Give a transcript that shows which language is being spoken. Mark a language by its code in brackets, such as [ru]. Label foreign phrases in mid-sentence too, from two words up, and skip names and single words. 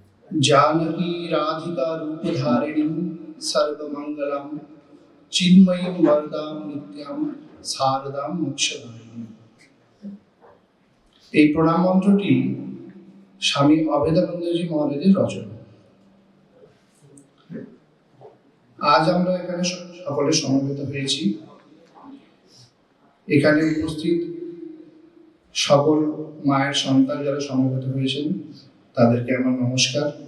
[sa] जानकी राधिका रूपधारिणीं सर्वमंगलं चिन्मयीं वरदां नित्यां शारदां मोक्षदायिनीं। [bn] এই প্রণাম মন্ত্রটি স্বামী অভেদানন্দজি মহারাজের রচনা। আজ আমরা এখানে সকলে সমবেত হয়েছি। এখানে উপস্থিত সকল মায়ের সন্তান যারা সমবেত হয়েছেন তাদেরকে আমার নমস্কার।